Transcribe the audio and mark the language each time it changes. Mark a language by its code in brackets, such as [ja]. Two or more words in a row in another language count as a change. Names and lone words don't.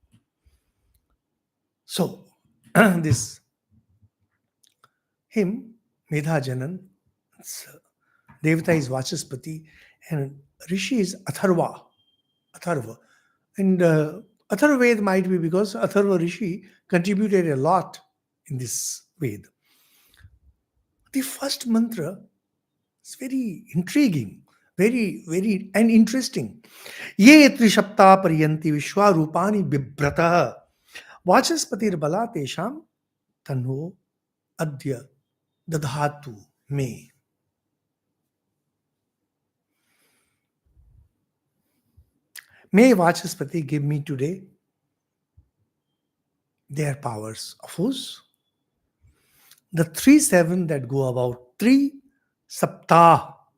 [en] So this hymn, Medha Janana, Devata is Vachaspati, and Rishi is Atharva. And Atharva Ved might be because Atharva Rishi contributed a lot in this Ved. The first mantra is very intriguing, very and interesting. [sa] ये त्रिषप्ता परियन्ति विश्वरूपाणि बिभ्रतः वाचस्पतिर्बला तेषां तन्वो अद्य दधातु मे. [en] May Vachaspati give me today their powers of whose? The 3-7 that go about 3 saptah.